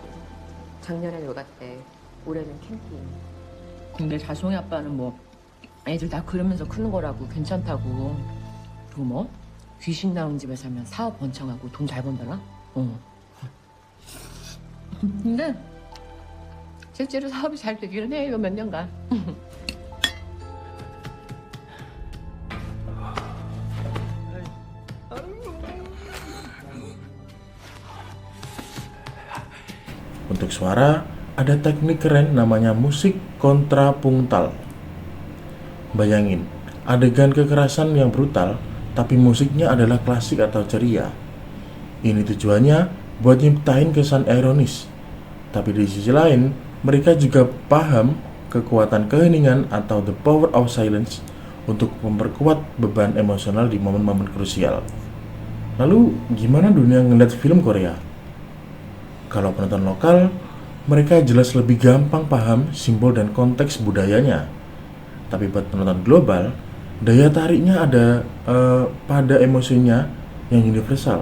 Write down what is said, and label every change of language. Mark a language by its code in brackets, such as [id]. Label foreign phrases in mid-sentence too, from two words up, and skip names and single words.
[ko] 작년엔 놀갔대, 올해는 캠핑. 근데 다솜이 아빠는 뭐 애들 다 그러면서 크는 거라고 괜찮다고. 그리고 뭐 귀신 나온 집에 살면 사업 번창하고 돈 잘 번다나? 근데 실제로 사업이 잘 되기는 해, 이거 몇 년간. [id] Untuk suara, ada teknik keren namanya musik kontrapuntal. Bayangin, adegan kekerasan yang brutal, tapi musiknya adalah klasik atau ceria. Ini tujuannya buat nyiptain kesan ironis. Tapi di sisi lain, mereka juga paham kekuatan keheningan atau [en] the power of silence [id] untuk memperkuat beban emosional di momen-momen krusial. Lalu, gimana dunia ngeliat film Korea? Kalau penonton lokal, mereka jelas lebih gampang paham simbol dan konteks budayanya. Tapi buat penonton global, daya tariknya ada pada emosinya yang universal.